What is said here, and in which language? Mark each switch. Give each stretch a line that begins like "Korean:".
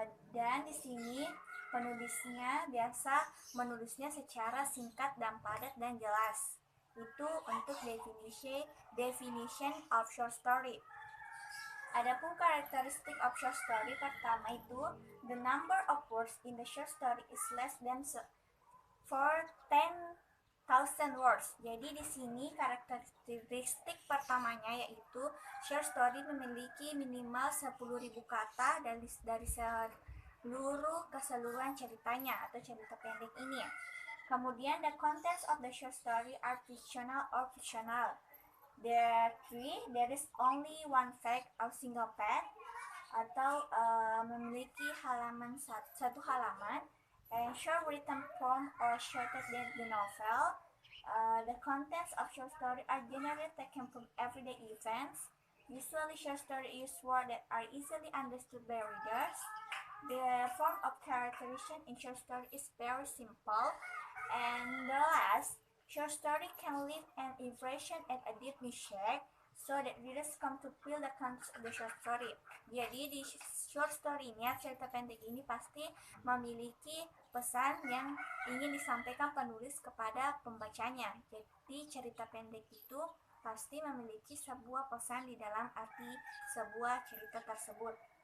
Indonesian: Dan di sini penulisnya biasa menulisnya secara singkat dan padat dan jelas.
English: Itu untuk definition of short story. Adapun karakteristik of short story pertama itu, the number of words in the short story is less than 10,000 words.
Indonesian: Jadi di sini karakteristik pertamanya yaitu short story memiliki minimal 10.000 kata dari seluruh keseluruhan ceritanya atau cerita pendek ini.
English: Kemudian the contents of the short story are fictional or fictional. There is only one fact or single fact atau memiliki satu halaman, and short written form or shorter than the novel. The contents of short story are generally taken from everyday events. Usually short story use words that are easily understood by readers. The form of characterization in short story is very simple. And the last, short story can leave an impression and a deep mistake so that readers come to feel the context of the short story.
Indonesian: Jadi di short story ini, cerita pendek ini pasti memiliki pesan yang ingin disampaikan penulis kepada pembacanya. Jadi cerita pendek itu pasti memiliki sebuah pesan di dalam arti sebuah cerita tersebut.